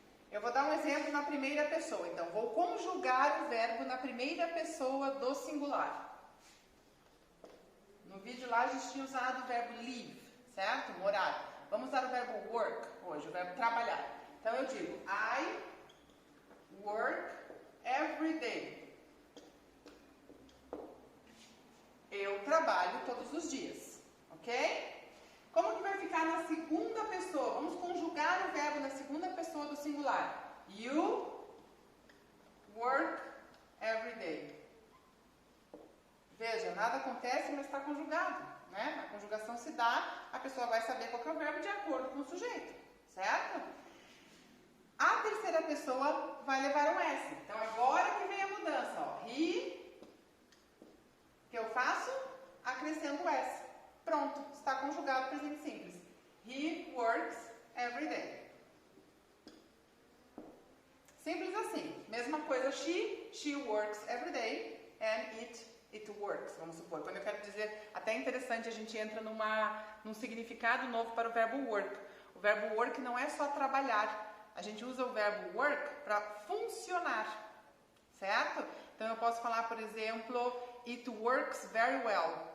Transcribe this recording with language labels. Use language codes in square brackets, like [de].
[pt] Eu vou dar um exemplo na primeira pessoa. Então, vou conjugar o verbo na primeira pessoa do singular. No vídeo lá a gente tinha usado o verbo live, certo? Morar. Vamos usar o verbo work hoje, o verbo trabalhar. [en] Então, eu digo, I work every day. [pt] Eu trabalho todos os dias, ok? Como que vai ficar na segunda pessoa? Vamos conjugar o verbo na segunda pessoa do singular. [en] You work every day. [pt] Veja, nada acontece, mas está conjugado, né? A conjugação se dá, a pessoa vai saber qual que é o verbo de acordo com o sujeito, certo? A terceira pessoa vai levar um S. Então, agora que vem a mudança, ó. He, que eu faço? Acrescento o S. Pronto, está conjugado presente simples. He works every day. Simples assim. Mesma coisa, she works every day, and it works, vamos supor. Quando eu quero dizer, até interessante, a gente entra num significado novo para o verbo work. O verbo work não é só trabalhar. A gente usa o verbo work para funcionar, certo? Então, eu posso falar, por exemplo, it works very well.